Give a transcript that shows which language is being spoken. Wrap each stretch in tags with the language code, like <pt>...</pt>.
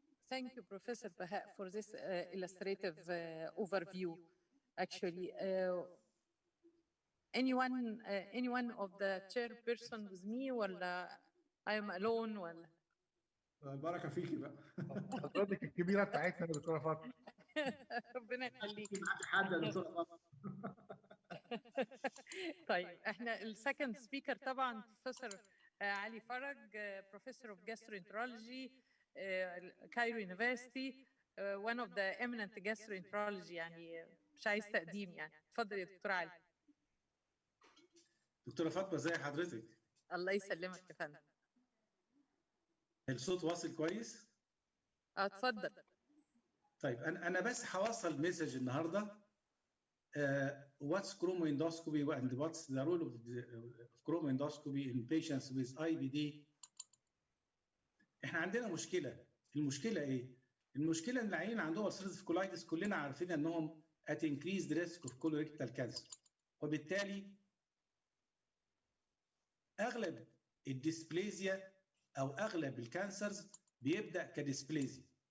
<en>Thank you, Professor Baha, for this illustrative overview. Actually, anyone of the chairperson with me, ولا I am alone, ولا؟</en> <ar>البركة فيكي بقى. حضرتك الكبيرة بتاعتنا يا دكتورة فاطمة. ربنا يخليك. معاكي حد يا دكتورة فاطمة. طيب احنا السكند سبيكر طبعا بروفيسور علي فرج، بروفيسور اوف جاستروانترولوجي كايرو يونيفرسيتي،</ar> <en>one of the eminent gastroenterology،</en> <ar>يعني مش عايز تقديم يعني. اتفضل يا دكتور علي. دكتورة فاطمة ازي حضرتك؟ الله يسلمك يا فندم. الصوت واصل كويس؟ اتفضل. طيب انا بس هوصل مسج النهارده.</ar> <en>What's chromoendoscopy and what's the role of chromoendoscopy in patients with IBD.</en> <ar>احنا عندنا مشكله. المشكله ايه؟ المشكله ان العيانين عندهم ulcerative colitis كلنا عارفين انهم</ar> <en>at increased risk of colorectal cancer.</en> <ar>وبالتالي اغلب الديسبليزيا او اغلب الكانسرز بيبدا كديسبليزيا.</ar>